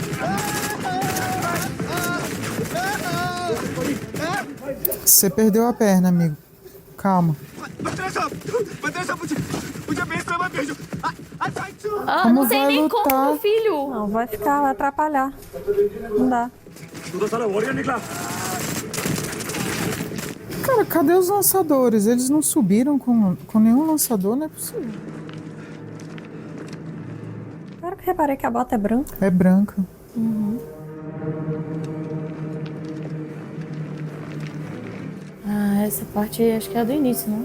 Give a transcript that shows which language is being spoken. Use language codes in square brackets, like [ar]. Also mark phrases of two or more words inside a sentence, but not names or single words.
[pt] Você perdeu a perna, amigo. Calma. Ah, Como não sei vai nem lutar? como, meu filho. Não, vai ficar, vai atrapalhar. Não dá. [hi] तू तो साला वॉरियर निकला [pt] Cara, cadê os lançadores? Eles não subiram com nenhum lançador? Não é possível. Claro que reparei que a bota é branca. É branca. Uhum. Ah, essa parte aí acho que é do início, não?